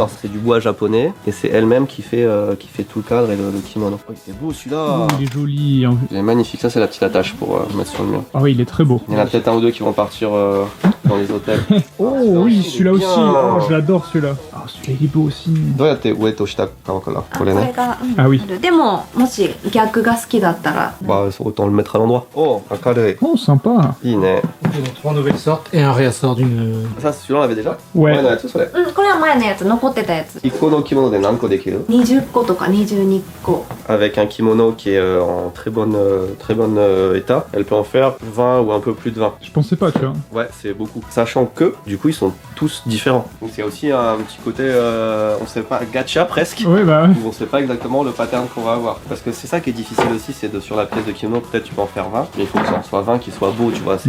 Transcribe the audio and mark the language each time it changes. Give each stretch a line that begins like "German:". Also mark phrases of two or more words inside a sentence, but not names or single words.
French: Alors c'est du bois japonais et c'est elle-même qui fait tout le cadre et le kimono. Oh, il est beau celui-là. Il est joli. Il est magnifique. Ça c'est la petite attache pour mettre sur le mur. Ah oui, il est très beau. Il y en a peut-être un ou deux qui vont partir dans les hôtels. Oh oui, celui-là aussi. Oh, je l'adore celui-là. Ah, celui-là il est beau aussi.
Japanese: どうやって上と下買おうかな。これね。が、
French: あoui
Japanese: でももし逆が好きだったら
French: Bah autant le mettre à l'endroit. Oh, un carré. Oh, sympa.
Japanese: いいね。
French: Il y a 3 nouvelles sortes et un réassort d'une. Ça celui-là on l'avait déjà. Ouais.
Japanese: のやつそれ。これは前のやつ残ってたやつ 1個の着物で何個できる 20個とか22 個
French: Avec un kimono qui est en très bon état, elle peut en faire 20 ou un peu plus de 20. Je pensais pas, tu vois. Ouais, c'est beaucoup. Sachant que, du coup, ils sont tous différents. Donc c'est aussi un petit côté, on sait pas, gacha presque. Ouais, bah ouais. Où on sait pas exactement le pattern qu'on va avoir. Parce que c'est ça qui est difficile aussi, c'est de sur la pièce de kimono, peut-être tu peux en faire 20, mais il faut que ça en soit 20 qui soit beau, tu vois, c'est